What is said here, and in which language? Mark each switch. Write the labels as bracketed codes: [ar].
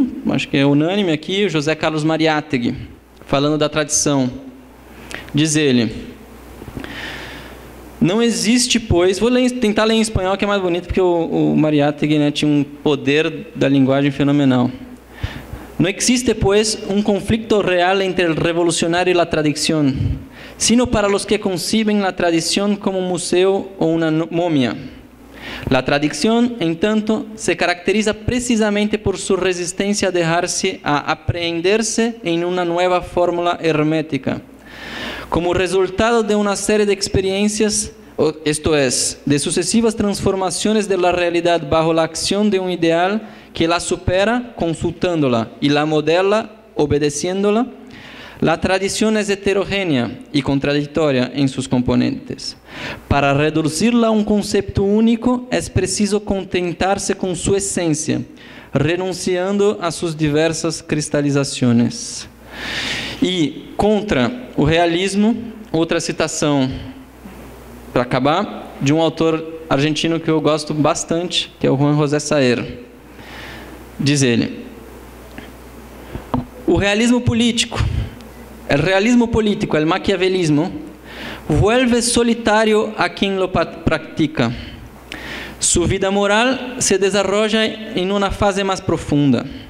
[pt] Acho que é unânime aqui, o José Carlos Mariátegui, falando da tradição. Diz ele: não existe, pois... Vou tentar ler em espanhol, que é mais bonito, porque o Mariátegui, né, tinha um poder da linguagem fenomenal. [es] No existe, pues, un conflicto real entre el revolucionario y la tradición, sino para los que conciben la tradición como un museo o una momia. La tradición, en tanto, se caracteriza precisamente por su resistencia a dejarse a aprehenderse en una nueva fórmula hermética, como resultado de una serie de experiencias, esto es, de sucesivas transformaciones de la realidad bajo la acción de un ideal que la supera consultándola y la modela obedeciéndola. La tradición es heterogénea y contradictoria en sus componentes. Para reducirla a un concepto único es preciso contentarse con su esencia, renunciando a sus diversas cristalizaciones. [pt] E contra o realismo, outra citação para acabar, de um autor argentino que eu gosto bastante, que é o Juan José Saer. Diz ele: o realismo político, [es] el realismo político, el maquiavelismo, vuelve solitario a quien lo practica. Su vida moral se desarrolla en una fase más profunda.